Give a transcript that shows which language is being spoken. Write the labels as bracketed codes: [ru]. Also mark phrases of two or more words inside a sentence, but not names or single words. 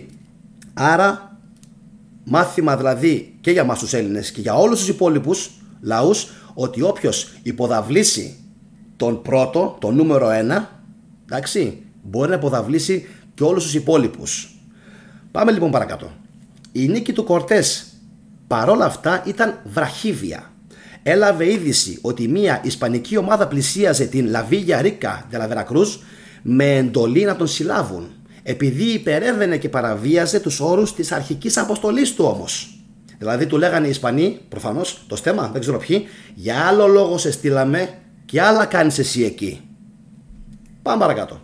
[el] Άρα μάθημα δηλαδή και για μας τους Έλληνες και για όλους τους υπόλοιπους λαούς, ότι όποιος υποδαβλήσει τον πρώτο, τον νούμερο 1, εντάξει, μπορεί να υποδαβλήσει και όλους τους υπόλοιπους. Πάμε λοιπόν παρακάτω. Η νίκη του Κορτές παρόλα αυτά ήταν βραχύβια. Έλαβε είδηση ότι μια ισπανική ομάδα πλησίαζε την Λαβίγια Ρίκα de la Veracruz με εντολή να τον συλλάβουν, επειδή υπερέβαινε και παραβίαζε τους όρους της αρχικής αποστολής του όμως. Δηλαδή του λέγανε οι Ισπανοί, προφανώς το στέμα, δεν ξέρω ποιοι, για άλλο λόγο σε στείλαμε και άλλα κάνεις εσύ εκεί. Πάμε παρακάτω.